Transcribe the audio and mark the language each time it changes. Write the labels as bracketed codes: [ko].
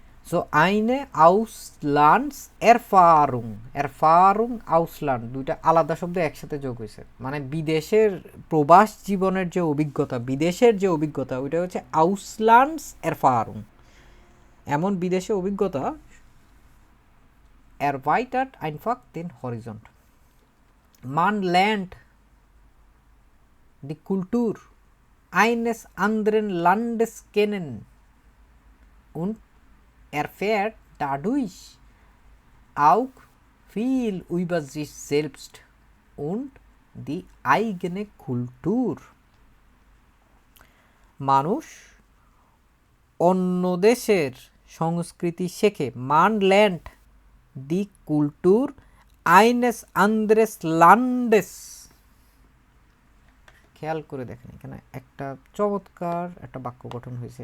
[bn] So আইনে আউসল্যান্ডস এরফারুং, এরফারুং আউসল্যান্ড দুইটা আলাদা শব্দ একসাথে যোগ হয়েছে, মানে বিদেশের প্রবাস জীবনের যে অভিজ্ঞতা, বিদেশের যে অভিজ্ঞতা, ওইটা হচ্ছে আউসল্যান্ডস এরফারুং, এমন বিদেশে অভিজ্ঞতা। [de] erweitert einfach den Horizont, man lernt die Kultur eines anderen Landes kennen und erfährt dadurch auch viel über sich selbst und die eigene Kultur. [bn] মানুষ অন্য দেশের সংস্কৃতি শেখে, মান ল্যান্ড দি কুলটুর আইনেস আন্দ্রেস লান্ডেস। খেয়াল করে দেখেন এখানে একটা চমৎকার একটা বাক্য গঠন হয়েছে।